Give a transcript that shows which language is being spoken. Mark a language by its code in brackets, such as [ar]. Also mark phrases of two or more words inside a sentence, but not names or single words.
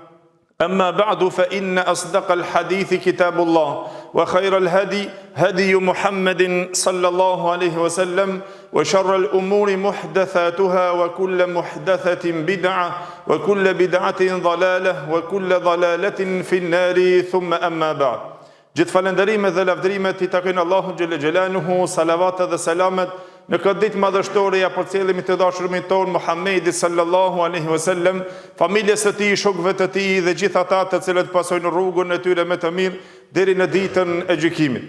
[ar] أما بعد فإن أصدق الحديث كتاب الله وخير الهدي هدي محمد صلى الله عليه وسلم وشر الأمور محدثاتها وكل محدثة بدعة وكل بدعة ضلالة وكل ضلالة في النار ثم أما بعد [sq] Gjithë falënderimet dhe lavdrimet I takojnë Allahu [ar] جل جلاله, [sq] salavatet dhe selamet në këtë ditë madhështore ja përcjellim të dashurin ton Muhammedi [ar] صلى الله عليه وسلم, [sq] familjes së tij, shokëve të tij dhe gjithë ata të cilët pasojnë rrugën e tyre me të mirë deri në ditën e gjykimit.